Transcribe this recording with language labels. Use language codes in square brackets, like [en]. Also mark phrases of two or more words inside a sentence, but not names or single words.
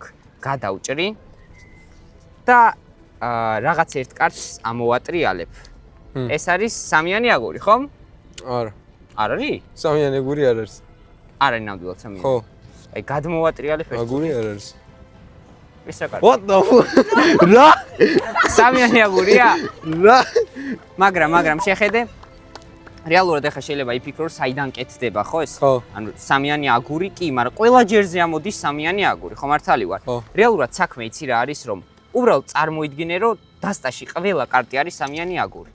[ka] გადავჭრი და რაღაც ერთ კარტს ამოვატრიალებ. ეს არის სამიანი აგური, ხო? არა. არ არის? სამიანი აგური არ არის. არ არის ნამდვილად სამიანი. ხო. აი გადმოვატრიალებ ერთ. აგური არ არის. ეს რა კარტი? [en] What the fuck? [ka] რა? სამიანი აგურია? რა? მაგრამ შეხედე რეალურად ახლა შეიძლება იფიქრო რომ საიდან კეთდება ხო ეს? ხო. ანუ სამიანი აგური კი, მაგრამ ყველა ჯერზე ამოდის სამიანი აგური, ხო მართალი ვარ? ხო. რეალურად საქმე იცი რა არის რომ უბრალოდ წარმოიდგინე რომ დასტაში ყველა კარტი არის სამიანი აგური.